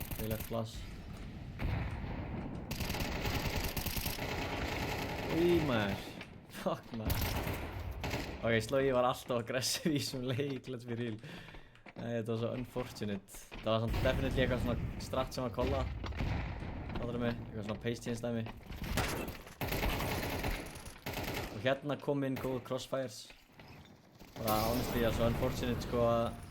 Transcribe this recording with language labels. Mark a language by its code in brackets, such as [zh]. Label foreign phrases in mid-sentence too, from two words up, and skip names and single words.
[is] Þægilegt flass. Í maður. Fuck maður. Ok, Slogi var alltaf aggressiv í þessum leik, [en] let's be real. [is] Þetta var svo unfortunate. Það var svona definitely eitthvað svona strat sem var kolla. Fattarðu mig? Eitthvað svona [en] pace change [is] dæmi. Og hérna kom inn góð crossfires. Bara honestly, það er svo unfortunate sko að...